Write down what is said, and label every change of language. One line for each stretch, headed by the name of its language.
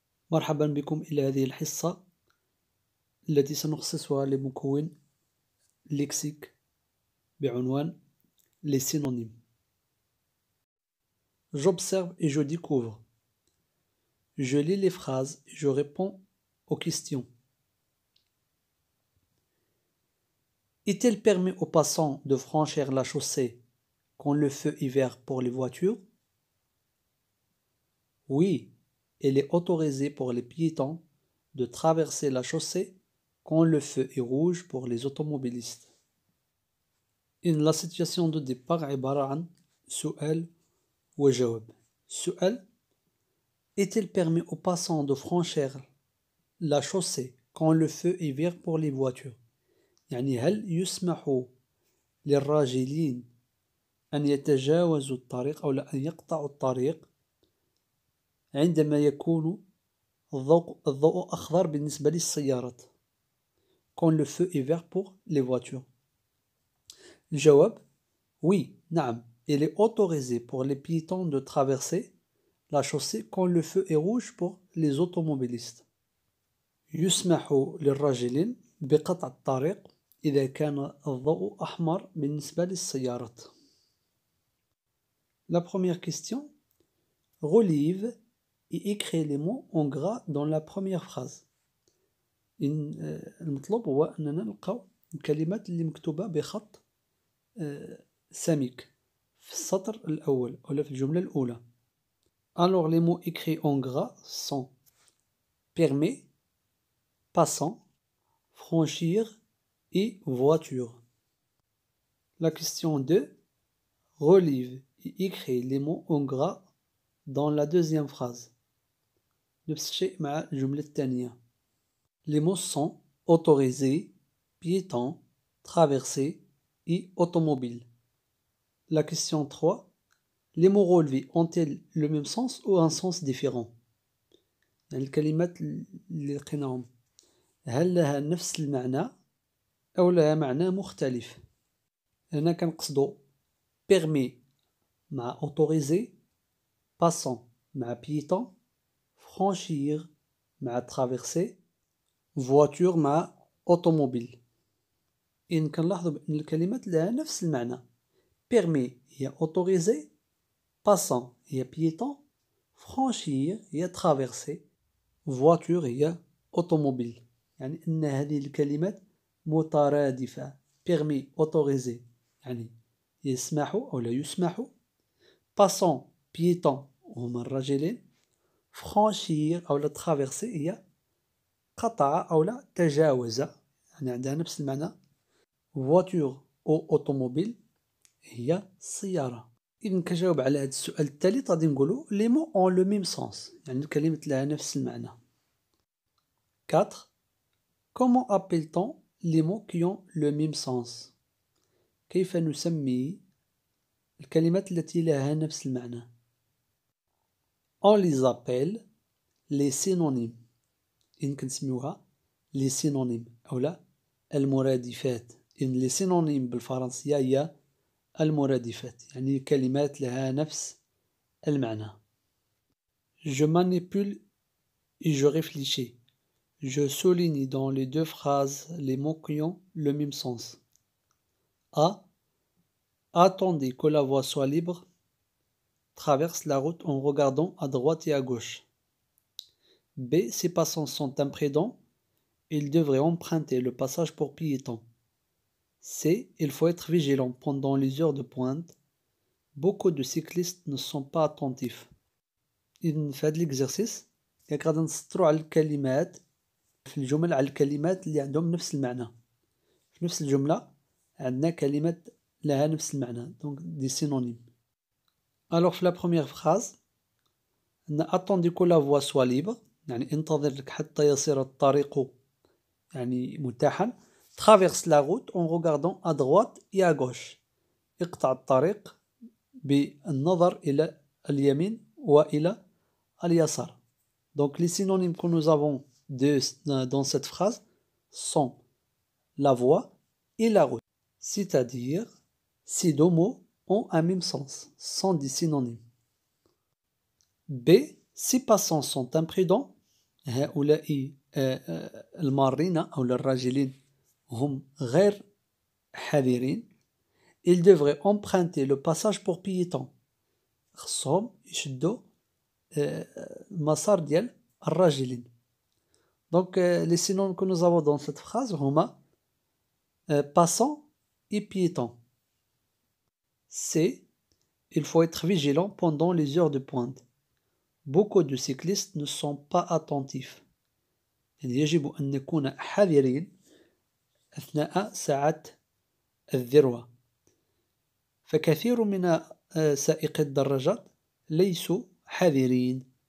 Arabic: مرحبا بكم إلى هذه الحصة التي سنخصصها لمكون ليكسيك بعنوان
French: les synonymes. J'observe et je découvre. Je lis les phrases et je réponds aux questions. Est-il permis aux passants de franchir la chaussée quand le feu est vert pour les voitures? Oui, il est autorisé pour les piétons de traverser la chaussée quand le feu est rouge pour les automobilistes. La situation de départ
Arabic: عبارة عن سؤال وجواب.
French: السؤال: Est-il permis aux passants de franchir la chaussée quand le feu est vert pour les voitures؟
Arabic: يعني هل يسمح للراجلين أن يتجاوزوا الطريق أو أن يقطعوا الطريق عندما يكون الضوء أخضر بالنسبة للسيارات؟
French: quand le feu est vert pour les voitures.
Arabic: الجواب: oui, نعم.
French: Il est autorisé pour les piétons de traverser la chaussée quand le feu est rouge pour les automobilistes.
Arabic: يسمح للراجلين بقطع الطريق إذا كان الضوء أحمر بالنسبة للسيارات.
French: La première question: relève et écris les mots en gras dans la première phrase.
Arabic: المطلوب هو أننا نلقاو الكلمات اللي مكتوبة بخط سميك في السطر الأول ولا في الجملة الأولى.
French: Alors les mots écrits en gras sont permis, passant, franchir et voiture. La question 2: relève et écris les mots en gras dans la deuxième phrase.
Arabic: نفس الشيء مع الجملة الثانية.
French: Les mots sont autorisé, piéton, traversé et automobile. La question 3: les mots relevés ont-ils le même sens ou un sens différent؟
Arabic: يعني الكلمات اللي لقيناهم هل لها نفس المعنى أو لها معنى مختلف؟ هنا كنقصدو
French: permis مع autorisé, passant مع piéton, franchir مع traverser, voiture مع automobile.
Arabic: إن كنلاحظو بأن الكلمات لها نفس المعنى. permis هي autorisé, passant هي piéton, franchir هي traverser, voiture هي automobile. يعني أن هذه الكلمات مترادفة. permis autorisé يعني يسمح أو لا يسمح. passant piéton هما الراجلين. franchir أو لا traverser هي قطع أو لا تجاوز، يعني عندها نفس المعنى. voiture أو automobile هي السيارة. إذن كجاوب على هذا السؤال الثالث غادي نقولو
French: les mots ont le même sens،
Arabic: يعني الكلمات لها نفس المعنى. 4.
French: Comment appelle-t-on les mots qui ont le même sens؟
Arabic: كيف نسمي الكلمات التي لها نفس المعنى؟
French: On les appelle les synonymes.
Arabic: إن كنسميوها les synonymes أو لا المرادفات. إن les synonymes بالفرنسية هي المرادفات، يعني كلمات لها نفس المعنى.
French: Je manipule et je réfléchis. Je souligne dans les deux phrases les mots qui ont le même sens. A. Attendez que la voie soit libre. Traverse la route en regardant à droite et à gauche. B. Ces passants sont imprudents. Ils devraient emprunter le passage pour piétons. C. Il faut être vigilant pendant les heures de pointe. Beaucoup de cyclistes ne sont pas attentifs.
Arabic: إذن في هذا الإكزرسيس غادي نسطرو على الكلمات في الجمل على الكلمات اللي عندهم نفس المعنى. في نفس الجملة عندنا كلمات لها نفس المعنى،
French: donc des synonymes. Alors
Arabic: في
French: la première phrase
Arabic: عندنا
French: attendez que la voie soit libre،
Arabic: يعني انتظر لك حتى يصير الطريق يعني متاحا.
French: traverse la route en regardant à droite et à gauche.
Arabic: اقطع الطريق بالنظر إلى اليمين وإلى اليسار.
French: Donc les synonymes que nous avons dans cette phrase sont la voie et la route. C'est-à-dire, ces deux mots ont un même sens, sont des synonymes. B. Ces passants sont imprudents.
Arabic: هؤلاء المارين أو الراجلين هم غير حذرين.
French: Ils devraient emprunter le passage pour piétons.
Arabic: خصهم يشدوا المسار ديال الراجلين.
French: Donc les synonymes que nous avons dans cette phrase هما passant et piéton. C. Il faut être vigilant pendant les heures de pointe. Beaucoup de cyclistes ne sont pas attentifs.
Arabic: يعني يجب أن نكون حذرين أثناء ساعات الذروة. فكثير من سائقي الدراجات ليسوا حذرين.